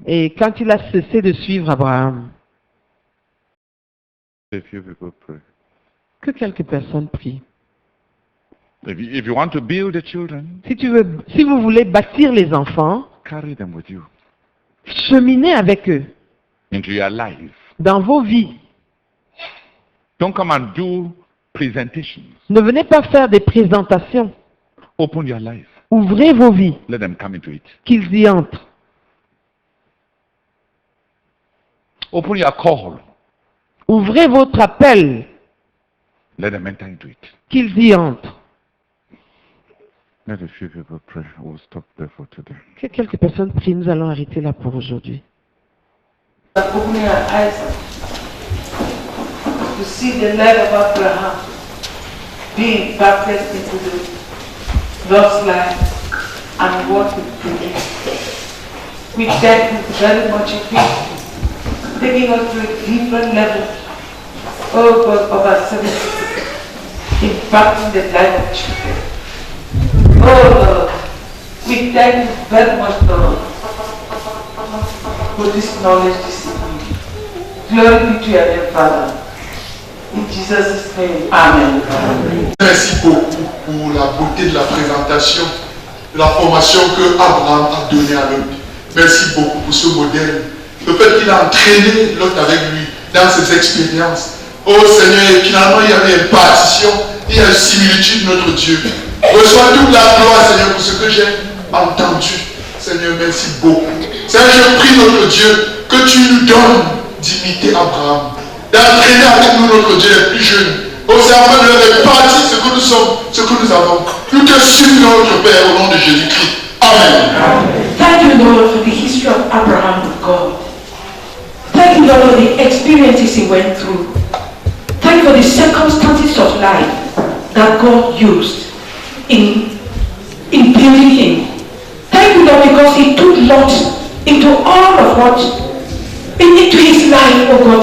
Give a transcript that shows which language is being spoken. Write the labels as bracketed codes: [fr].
[fr] Et quand il a cessé de suivre Abraham. [en] A few people pray. [fr] Que quelques personnes prient. [en] If you want to build the children, [fr] Si vous voulez bâtir les enfants, [en] carry them with you [fr] cheminez avec eux [en] into your life. [fr] dans vos vies. [en] Don't come and do presentations. [fr] Ne venez pas faire des présentations. [en] Open your life. [fr] Ouvrez vos vies, [en] Let them come into it. [fr] qu'ils y entrent. [en] Open your call. [fr] Ouvrez votre appel, [en] Let them enter into it. [fr] qu'ils y entrent. [en] Let a few people pray. We'll stop there for today. [fr] Que quelques personnes prient, nous allons arrêter là pour aujourd'hui. [en] Open your eyes to see the life of Abraham being impacted into the Lord's life and what we do. We thank you very much for taking us to a different level, oh God, of ourselves, impacting the life of children. Oh Lord, we thank you very much, Lord. put this knowledge this evening. Glory be to your name, Father. In Jesus' name, Amen. [fr] Merci beaucoup pour la beauté de la présentation, de la formation que Abraham a donnée à Lot. Merci beaucoup pour ce modèle. Le fait qu'il a entraîné Lot avec lui dans ses expériences. Oh Seigneur, et finalement il y avait une partition, il y a une similitude de notre Dieu. Reçois toute la gloire, Seigneur, pour ce que j'ai entendu. Seigneur, merci beaucoup. Seigneur, je prie notre Dieu que tu nous donnes d'imiter Abraham, d'entraîner avec nous notre Dieu les plus jeunes. Oh Seigneur, afin de leur répartir ce que nous sommes, ce que nous avons. Nous te supplions, notre Père, au nom de Jésus-Christ. Amen. [en] Thank you, Lord, for the history of Abraham with God. Thank you, Lord, for the experiences he went through. Thank you for the circumstances of life that God used in building him. Thank you, Lord, because he took Lot into all of what, into his life, oh God.